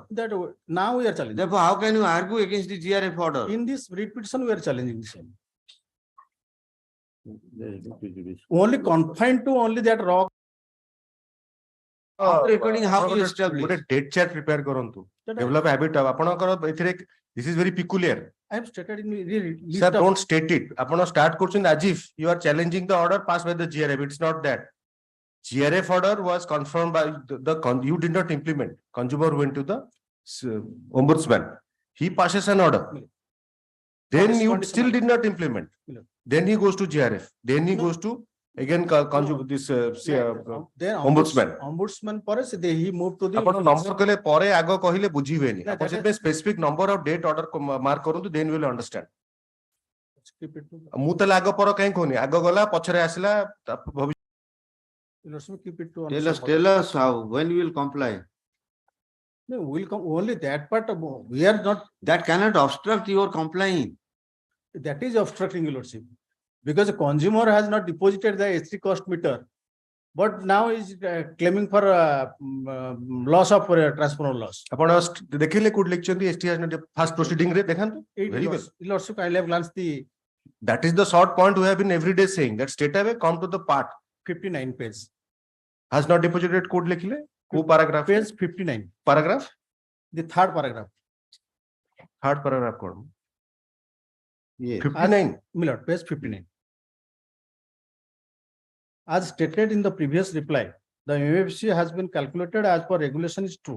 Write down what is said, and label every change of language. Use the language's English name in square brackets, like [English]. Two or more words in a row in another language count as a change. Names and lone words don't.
[English] That now we are challenging. Therefore, how can you argue against the GRF order? In this writ petition, we are challenging the same. Only confined to only that wrong. After recording, how you establish? [Odia] ଗୋଟେ [English] date chart [Odia] prepare କରନ୍ତୁ. [English] that Develop a habit of [Odia] ଆପଣଙ୍କର ଏଥିରେ [English] this is very peculiar. I have stated in the list Sir, of- don't state it. [Odia] ଆପଣ start କରୁଛନ୍ତି [English] as if you are challenging the order passed by the GRF. It's not that. GRF order was confirmed by you did not implement. Consumer went to the ombudsman. He passes an order. Then you still did not implement. Then he goes to GRF. Then he goes to again this Then ombudsman. Ombudsman [Odia] ପରେ ସେ [English] he moved to the [Odia] ଆପଣ ନମ୍ବର କଲେ ପରେ ଆଗ କହିଲେ ବୁଝିବେନି [English] That- [Odia] ଆପଣ [English] that [Odia] ସେଥିପାଇଁ [English] specific number [Odia] ଆଉ [English] date order mark [Odia] କରନ୍ତୁ [English] then will understand Keep it to- [Odia] ମୁଁ ତାହେଲେ ଆଗ ପର କାହିଁ କହୁନି ଆଗ ଗଲା ପଛରେ ଆସିଲା ଭବିଷ୍ୟତ [English] keep it to Tell us how, when we will comply. No, we'll come only that part of, we are not, That cannot obstruct your complying. that is obstructing your lordship. Because the consumer has not deposited the HT cost meter. But now is claiming for loss of transformer loss. [Odia] ଆପଣ ଦେଖିଲେ କୋଉଠି ଲେଖିଛନ୍ତି ST [English] fast proceeding [Odia] ରେ ଦେଖାନ୍ତୁ [English] Very well. Lordship, I have glanced the that is the short point we have been every day saying that straight away come to the part 59 page. has not deposited [Odia] କୋଉଠି ଲେଖିଲେ କୋଉ paragraph [English] Page 59, paragraph the third paragraph. third paragraph କଣ Yes. 59 Miller, page 59. as stated in the previous reply, the MFC has been calculated as per regulation is true.